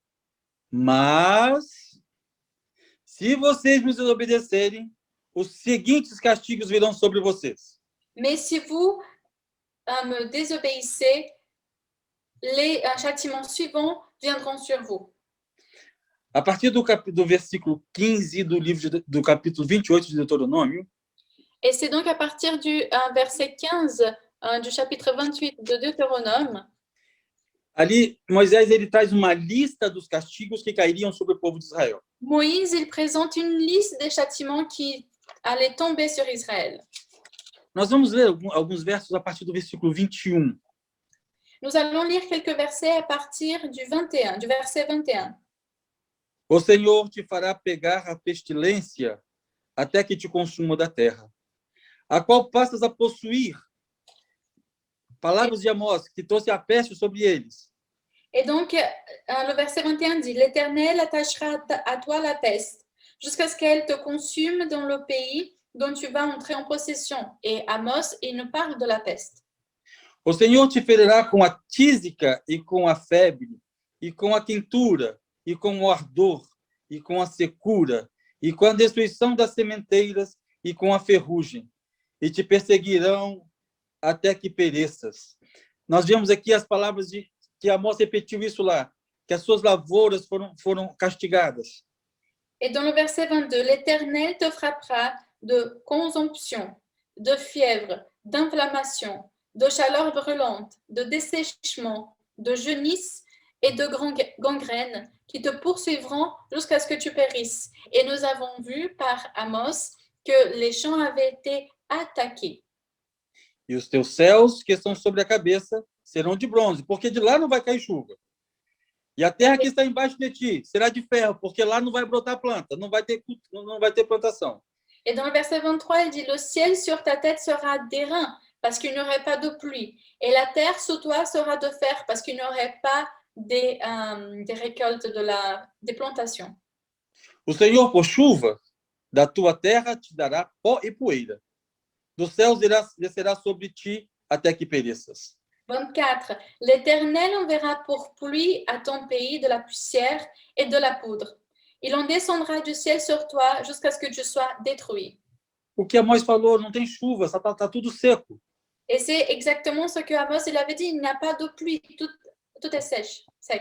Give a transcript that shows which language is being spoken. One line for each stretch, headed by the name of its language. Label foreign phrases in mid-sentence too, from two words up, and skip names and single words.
Portuguese: Mas, se vocês me desobedecerem, os seguintes castigos virão sobre vocês.
French: Mais si vous me désobéissez, les châtiments suivants viendront sur vous.
Portuguese: A partir do versículo 15 do livro do capítulo 28 de Deuteronômio,
French: Et c'est donc à partir du verset 15 du chapitre 28 de Deutéronome,
Portuguese: ali Moisés ele traz uma lista dos castigos que cairiam sobre o povo de Israel.
French: Moïse il présente une liste des châtiments qui allaient tomber sur Israël.
Portuguese: Nós vamos ler alguns versos a partir do versículo 21.
French: Nous allons lire quelques versets à partir du 21, du verset 21.
Portuguese: O Senhor te fará pegar a pestilência até que te consuma da terra, a qual passas a possuir. Palavras de Amós, que trouxe a peste sobre eles.
French: Et donc, le verset 21 dit, l'Éternel attachera à toi la peste, jusqu'à ce qu'elle te consume dans le pays dont tu vas entrer en possession. Et Amos, il nous parle de la peste.
Portuguese: O Senhor te ferirá com a tísica e com a febre, e com a quentura, e com o ardor, e com a secura, e com a destruição das sementeiras, e com a ferrugem, e te perseguirão até que pereças. Nós vemos aqui as palavras que Amós repetiu isso lá, que as suas lavouras foram castigadas.
French: Et dans le verset 22, l'Éternel te frappera de consomption, de fièvre, d'inflammation, de chaleur brûlante, de dessèchement, de jaunisse et de gangrène qui te poursuivront jusqu'à ce que tu périsses. Et nous avons vu par Amos que les champs avaient été attaqués.
Portuguese: E os teus céus, que estão sobre a cabeça, serão de bronze, porque de lá não vai cair chuva. E a terra que está embaixo de ti será de ferro, porque lá não vai brotar planta, não vai ter plantação.
French: Et dans le verset 23, il dit, le ciel sur ta tête sera d'airain, parce qu'il n'y aurait pas de pluie. Et la terre sous toi sera de fer, parce qu'il n'y aurait pas des récoltes, des plantations.
Portuguese: O Senhor, por chuva, da tua terra te dará pó e poeira. Dos céus descerá sobre ti até que pereças. 24.
French: L'Éternel enverra pour pluie à ton pays de la poussière et de la poudre. Il en descendra du ciel sur toi jusqu'à ce que tu sois détruit.
Portuguese: O que Amós falou, não tem chuva, está tudo seco.
French: Et c'est exactement ce que Amos il avait dit, il n'y a pas de pluie, tout est sec.